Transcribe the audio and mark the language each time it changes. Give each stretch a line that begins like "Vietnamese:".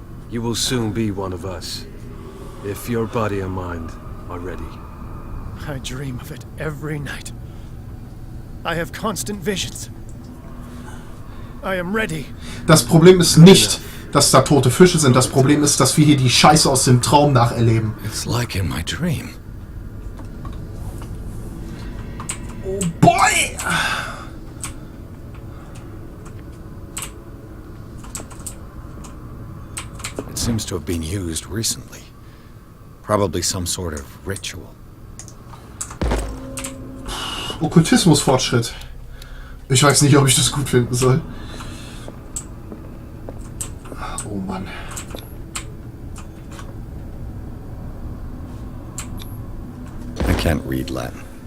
English: You will soon be one of us. If your body and mind are ready. I dream of it every night. I have constant visions. I am ready.
German: Das Problem ist nicht, dass da tote Fische sind. Das Problem ist, dass wir hier die Scheiße aus dem Traum nacherleben.
English: It's like in my dream. Oh boy! It seems to have been used recently. Probably some sort of ritual.
German: Okkultismusfortschritt. Ich weiß nicht, ob ich das gut finden soll. Oh Mann.
English: I can't read Latin.